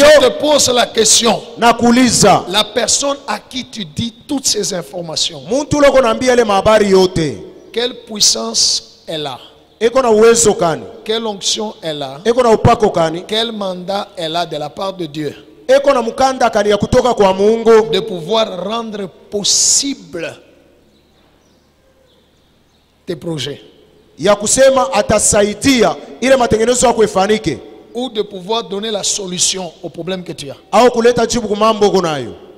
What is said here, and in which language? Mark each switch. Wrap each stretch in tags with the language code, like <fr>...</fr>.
<fr>Je te pose la question.</fr> <sw>Na kuuliza,</sw> <fr>la personne à qui tu dis toutes ces informations,</fr> <sw>muntu loko naambia ile habari yote,</sw> <fr>quelle puissance elle a?</fr> <sw>eko na uwezo kani?</sw> <fr>Quelle onction elle a?</fr> <sw>Eko na upako kani?</sw> <fr>Quel mandat elle a de la part de Dieu?</fr> <sw>Eko na mukanda kani ya kutoka kwa Mungu?</sw> <fr>De pouvoir rendre possible tes projets.</fr> <sw>Ya kusema atasaidia ile matengenezo yako ifanike.</sw> <fr>Ou de pouvoir donner la solution au problème que tu as.</fr> <sw>Au kuleta jibu kwa mambo kunayo.</sw>